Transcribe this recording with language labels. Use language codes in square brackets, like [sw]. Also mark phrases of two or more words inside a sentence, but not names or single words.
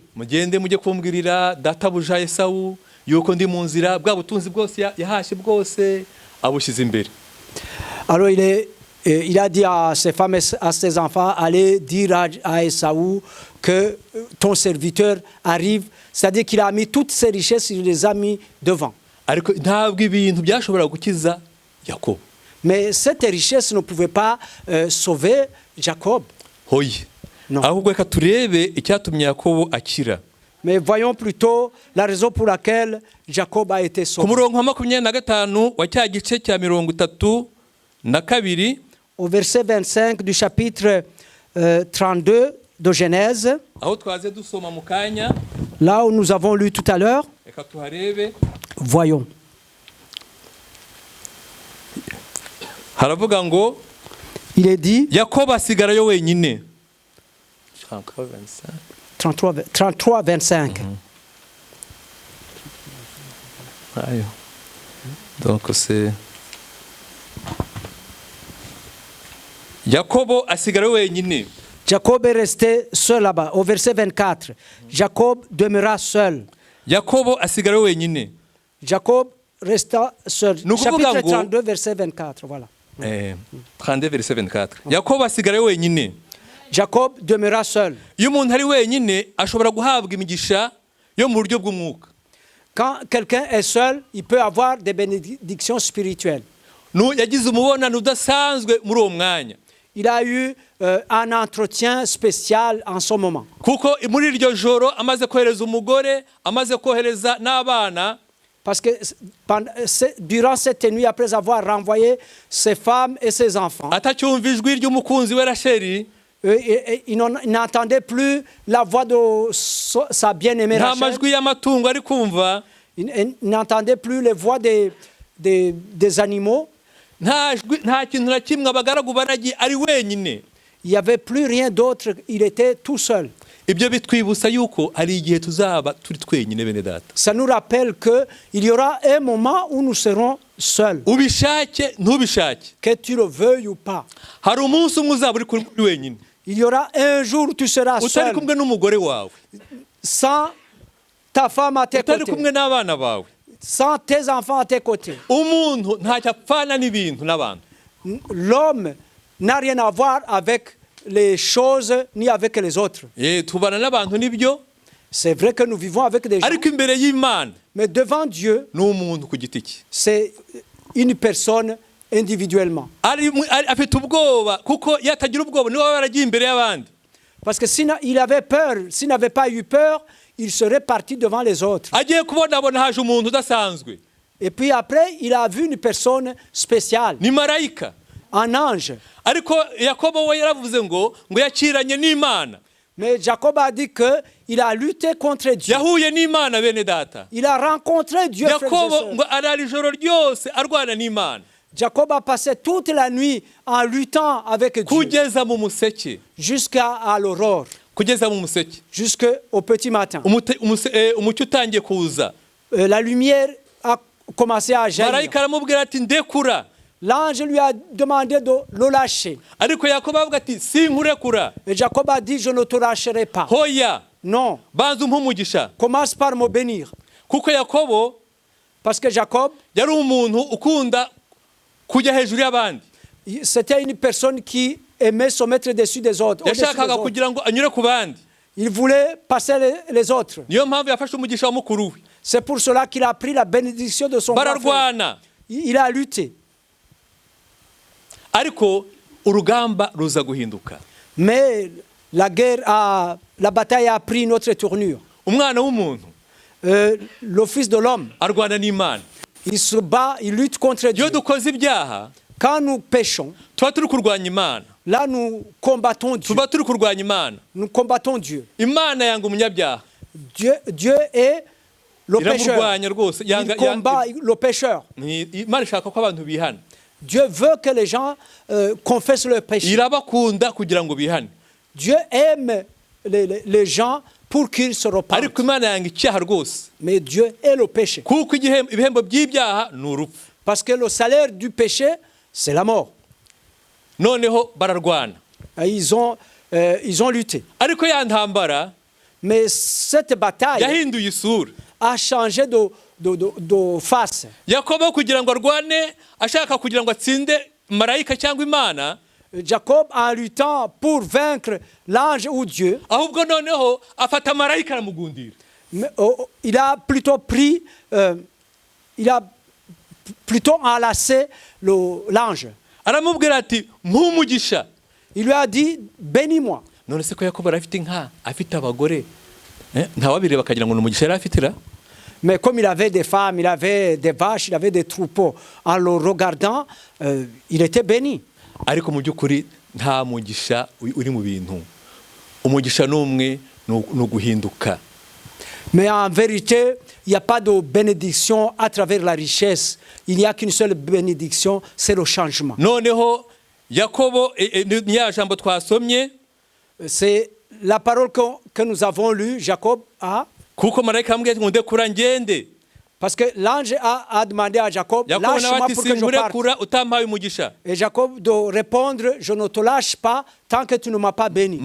[rw] Mugende mujye kumbwirira databuja Esawu yuko ndi mu nzira bwa butunzi bwose yahashe bwose abushize imbere. [fr] Alors il a dit à ses femmes et à ses enfants, allez dire à Esawu que ton serviteur arrive. C'est-à-dire qu'il a mis toutes ses richesses, il les a mis devant. [rw] Ariko ntabwo ibintu byashobora gukiza Yakobo. [fr] Mais cette richesse ne pouvait pas sauver Jacob. [rw] Hoye. [fr] Non. [rw] Ahubwo reka turebe icyatumye Yakobo akira. [fr] Mais voyons plutôt la raison pour laquelle Jacob a été [rw] Ku [fr] sauvé. [rw] murongo wa 25 wa cya gice cya 32 [fr] Au verset 25 du chapitre 32 de Genèse, [rw] aho twaze dusoma mu kanya, [fr] là où nous avons lu tout à l'heure, [rw] reka tuharebe. [fr] voyons. [rw] Haravuga ngo [fr] Il est dit, [rw] Yakobo asigarayo wenyine. 33, 25. Ayo. [fr] Donc c'est [rw] Yakobo asigarayo wenyine. [fr] Jacob est resté seul là-bas. Au verset 24, Jacob demeura seul. [rw] Yakobo asigarayo wenyine. [fr] Jacob resta seul. Nous Chapitre pouvons- 32, verset 24. Voilà. 32 verset 24. [rw] Yakobo asigarayo wenyine. [fr] Jacob demeura seul. [rw] Iyo umuntu ari wenyine ashobora guhabwa imigisha yo mu buryo bw'umwuka. [fr] Quand quelqu'un est seul, il peut avoir des bénédictions spirituelles. [rw] Yagize umubonano udasanzwe muri uwo mwanya. [fr] Il a eu un entretien spécial en ce moment. [rw] Kuko muri iryo joro amaze kohereza umugore, amaze kohereza n'abana. [fr] Parce que durant cette nuit, après avoir renvoyé ses femmes et ses enfants, [rw] Atacyumva ijwi ry'umukunzi we Racheli. [fr] il n'entendait plus la voix de sa bien-aimée [rw] Nta [fr] Rachel. [rw] majwi y'amatungo ari kumva. [fr] Il n'entendait plus les voix des animaux. [rw] Nta kintu na kimwe abagaragu baragiye ari wenyine. [fr] Il n'y avait plus rien d'autre. Il était tout seul. [rw] Ibyo bitwibutsa yuko hari igihe tuzaba turi twenyine bene data. [fr] Ça nous rappelle qu'il y aura un moment où nous serons seuls. [rw] Ubishake ntubishake. [fr] Que tu le veuilles ou pas. [rw] Hari umunsi umwe uzaba uri wenyine. [fr] Il y aura un jour où tu seras [rw] Utari [fr] seul. [rw] kumwe n'umugore wawe. [fr] Sans ta femme à tes [rw] Utari [fr] côtés. [rw] kumwe n'abana bawe. [fr] Sans tes enfants à tes côtés. [rw] Umuntu ntacyo apfana n'ibintu n'abantu. [fr] L'homme n'a rien à voir avec les choses ni avec les autres. [rw] Tubana n'abantu nibyo. [fr] C'est vrai que nous vivons avec des gens, [rw] Ariko imbere y'Imana [fr] mais devant Dieu, [rw] ni umuntu ku giti cye. [fr] c'est une personne individuellement. [rw] Afite ubwoba kuko yatagira ubwoba niwe baragiye imbere y'abandi. [fr] Parce que s'il avait peur, s'il n'avait pas eu peur, il serait parti devant les autres. [rw] Agiye kubona haje umuntu udasanzwe. [fr] Et puis après, il a vu une personne spéciale, [rw] Ni marayika. [fr] un ange. [rw] Ariko Yakobo we yaravuze ngo yakiranye n'Imana. [fr] Mais Jacob a dit qu'il a lutté contre Dieu. [rw] Yahuye n'Imana bene data. [fr] Il a rencontré Dieu. Frères et [rw] Yakobo [fr] sœurs. [rw] ngo arara ijoro ryose arwana n'Imana. [fr] Jacob a passé toute la nuit en luttant avec Dieu [rw] Kugeza mu museke. [fr] jusqu'à l'aurore. [rw] kugeza mu museke [fr] jusqu'au petit matin. [rw] umucyo utangiye kuza, [fr] La lumière a commencé à jaillir. [rw] marayika aramubwira ati ndekura, [fr] L'ange lui a demandé de le lâcher. [rw] ariko yakobo avuga ati sinkurekura, [fr] Et Jacob a dit, je ne te lâcherai pas. [rw] hoya [fr] Non, [rw] banza umpe umugisha. [fr] commence par me bénir. [rw] Kuko yakobo [fr] Parce que Jacob, [rw] yari umuntu ukunda kujya hejuru y'abandi, [fr] c'était une personne qui aimait se mettre dessus des autres. au-dessus des [rw] yashakaga [fr] autres. [rw] kugira ngo anyure ku bandi. [fr] Il voulait passer les autres. [rw] Niyo mpamvu yafashe umugisha wa mukuru we, [fr] C'est pour cela qu'il a pris la bénédiction de son grand frère. [rw] bararwana, [fr] Il a lutté. [rw] ariko urugamba ruza guhinduka. [fr] Mais la bataille a pris une autre tournure. [rw] Umwana w'umuntu [fr] Le Fils de l'homme, [rw] arwana n'Imana. [fr] il se bat, il lutte contre Dieu. [rw] Iyo dukoze ibyaha [fr] Quand nous péchons, [rw] tuba turi kurwanya Imana, [fr] là nous combattons Dieu. [rw] tuba turi kurwanya Imana. [fr] Nous combattons Dieu. [rw] Imana yanga umunyabyaha, [fr] Dieu est le pécheur. [rw] iramurwanya rwose. [fr] Il combat le pécheur. [rw] Imana ishaka ko abantu bihana, [fr] Dieu veut que les gens confessent leur péché. [rw] irabakunda kugira ngo bihane, [fr] Dieu aime les gens pour qu'ils se repentent. [rw] ariko Imana yanga icyaha rwose, [fr] Mais Dieu est le péché. [rw] kuko ibihembo by'ibyaha ni urupfu. [fr] Parce que le salaire du péché, c'est la mort. [rw] Noneho bararwana, [fr] Et ils ont lutté. [rw] ariko ya ntambara [fr] Mais cette bataille [rw] yahinduye isura. [fr] a changé de face. [rw] Yakobo kugira ngo arwane ashaka kugira ngo atsinde marayika cyangwa Imana, [fr] Jacob, en luttant pour vaincre l'ange ou Dieu, [rw] ahubwo noneho afata marayika aramugundira. [fr] il a plutôt enlacé l'ange. [rw] Aramubwira ati mpumugisha. [fr] Il lui a dit, bénis-moi. [rw] None se ko Yakobo afite inka, afite abagore, ntawabireba akagira ngo ni umugisha yari afitira. [fr] Mais comme il avait des femmes, il avait des vaches, il avait des troupeaux, en le regardant, il était béni. [rw] Ariko mu by'ukuri nta mugisha uri mu bintu. Umugisha n'umwe ni uguhinduka. [fr] Mais en vérité, il n'y a pas de bénédiction à travers la richesse. Il n'y a qu'une seule bénédiction, c'est le changement. [rw] Noneho Yakobo ni ya jambo twasomye, [fr] C'est la parole que nous avons lue, Jacob a. [rw] kuko marayika amubwiye ati ngo ndekura ngende. [fr] Parce que l'ange a demandé à Jacob, [rw] Yakobo nawe [fr] lâche-moi [rw] ati [fr] pour que je parte. [rw] sinkurekura utampaye umugisha. [fr] Et Jacob de répondre, je ne te lâche pas tant que tu ne m'as pas béni.